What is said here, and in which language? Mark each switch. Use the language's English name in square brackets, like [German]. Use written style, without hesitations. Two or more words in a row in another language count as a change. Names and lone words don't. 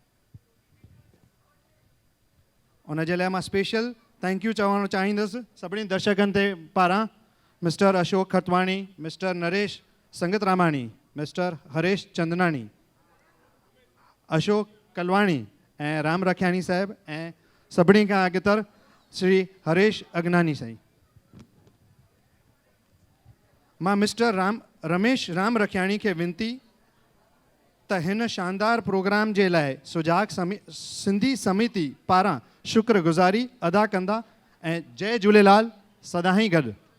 [Sindhi] उनजे लाइ मां [English] special thank you [Sindhi] चवणु चाहींदुसि सभिनी दर्शकनि ते पारां, मिस्टर अशोक खतवाणी, मिस्टर नरेश संगतरामाणी, मिस्टर हरेश चंदनाणी, अशोक कलवाणी ऐं राम रखियाणी साहिब, ऐं सभिनी खां अॻितर श्री हरेश अगनानी साईं। मां मिस्टर रमेश राम रखियाणी खे विनती त हिन शानदार प्रोग्राम जे लाइ सुजाग सिंधी समिति पारां शुक्रगुज़ारी अदा कंदा, ऐं जय झूलेलाल सदाईं गॾु।